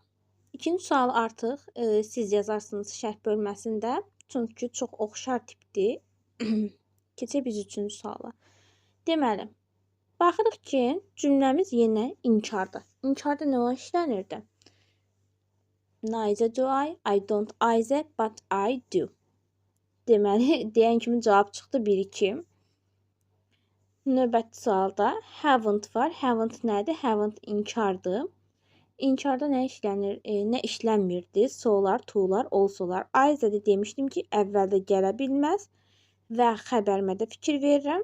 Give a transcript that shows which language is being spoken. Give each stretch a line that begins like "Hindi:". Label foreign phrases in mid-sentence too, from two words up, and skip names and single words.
Azerbaijani: İkinci sual artıq siz yazarsınız şərh bölməsində. Çünki çox oxşar tipdir. Keçək biz üçüncü suala. Deməli, baxırıq ki, cümləmiz yenə inkardır. İnkarda nə işlənirdi?
English: Neither do I don't either, but I do.
Azerbaijani: Deməli, deyən kimi cavab çıxdı 1-2. Növbəti sualda haven't var. Haven't nədir? Haven't inkardır. İnkarda nə işlənir? Nə işlənmirdi? So'lar, to'lar, also'lar. Ayzədə demişdim ki, əvvəldə gələ bilməz və xəbərimə də fikir verirəm.